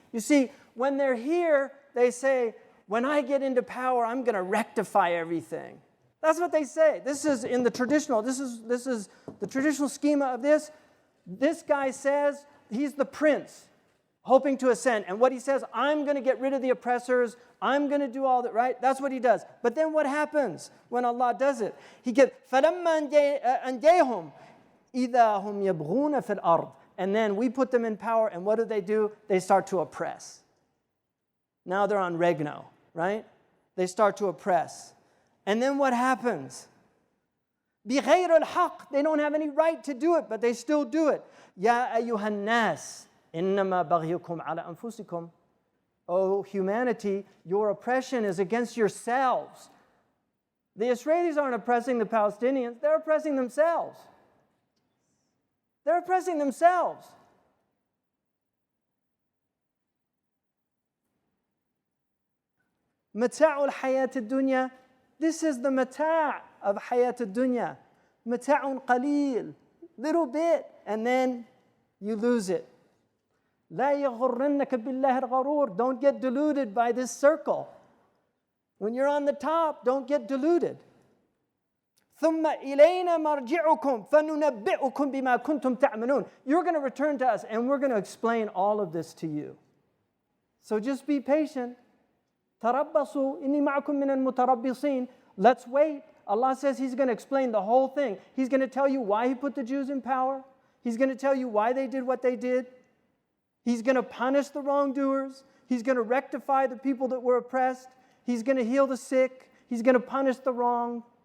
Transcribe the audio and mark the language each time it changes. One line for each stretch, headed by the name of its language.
English: You see, when they're here, they say, when I get into power, I'm going to rectify everything. That's what they say. This is in the traditional, this is the traditional schema of this. This guy says he's the prince, hoping to ascend. And what he says, I'm going to get rid of the oppressors. I'm going to do all that, right? That's what he does. But then what happens when Allah does it? He gets,
Arabic: فَلَمَّا أَنْجَيْهُمْ إِذَا هُمْ يَبْغُونَ فِي الْأَرْضِ.
English: And then we put them in power, and what do? They start to oppress. Now they're on regno, right? They start to oppress. And then what happens?
Arabic: بِغَيْرِ الْحَقِّ.
English: They don't have any right to do it, but they still do it.
Arabic: يَا أَيُّهَا النَّاسِ إِنَّمَا بَغْيُكُمْ عَلَى أَنفُسِكُمْ.
English: Oh, humanity, your oppression is against yourselves. The Israelis aren't oppressing the Palestinians. They're oppressing themselves. They're oppressing themselves.
Arabic: متاع الحياة الدنيا.
English: This is the mata' of
Arabic: حياة الدنيا. متاع قليل,
English: little bit, and then you lose it.
Arabic: لا يغرنك بالله الغرور.
English: Don't get deluded by this circle. When you're on the top, don't get deluded.
Arabic: ثم إلينا مرجعكم فننبئكم بما كنتم تعملون.
English: You're going to return to us, and we're going to explain all of this to you. So just be patient.
Arabic: تربصوا إني معكم من المتربصين.
English: Let's wait. Allah says He's going to explain the whole thing. He's going to tell you why He put the Jews in power. He's going to tell you why they did what they did. He's going to punish the wrongdoers. He's going to rectify the people that were oppressed. He's going to heal the sick. He's going to punish the wrong.